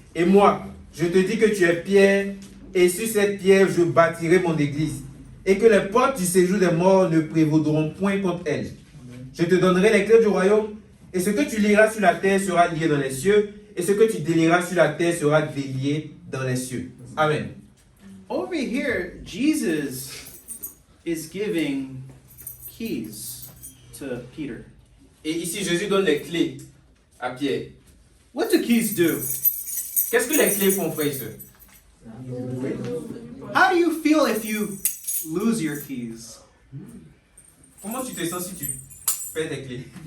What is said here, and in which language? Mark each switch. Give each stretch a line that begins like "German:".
French: Et moi, je te dis que tu es Pierre, et sur cette pierre je bâtirai mon église, et que les portes du séjour des morts ne prévaudront point contre elle. Je te donnerai les clés du royaume, et ce que tu liras sur la terre sera lié dans les cieux, et ce que tu délieras sur la terre sera délié dans les cieux. Amen.
English: Over here, Jesus is giving keys to Peter.
French: Et ici, Jésus donne les clés à Pierre.
English: What do keys do?
French: Qu'est-ce que les clés font, frère et sœur?
English: How do you feel if you lose your keys?
French: Comment tu te sens si tu perds tes clés?